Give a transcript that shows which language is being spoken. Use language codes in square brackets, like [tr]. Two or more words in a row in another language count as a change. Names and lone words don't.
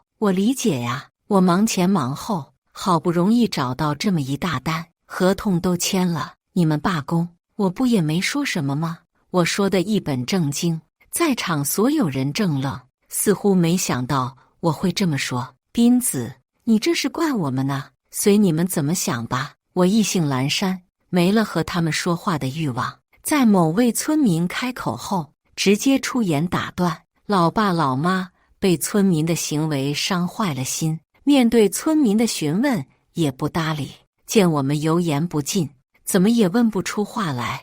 [zh] 我理解呀，我忙前忙後，好不容易找到這麼一大單，合同都簽了，你們罷工，我不也沒說什麼嗎？我說的一本正經，在場所有人怔愣，似乎沒想到我會這麼說。斌子，你這是怪我們呢？隨你們怎麼想吧。我意興闌珊，沒了和他們說話的慾望。在某位村民開口後， 直接出言打斷。老爸老媽被村民的行為傷壞了心，面對村民的詢問也不搭理，見我們油鹽不進，怎麼也問不出話來。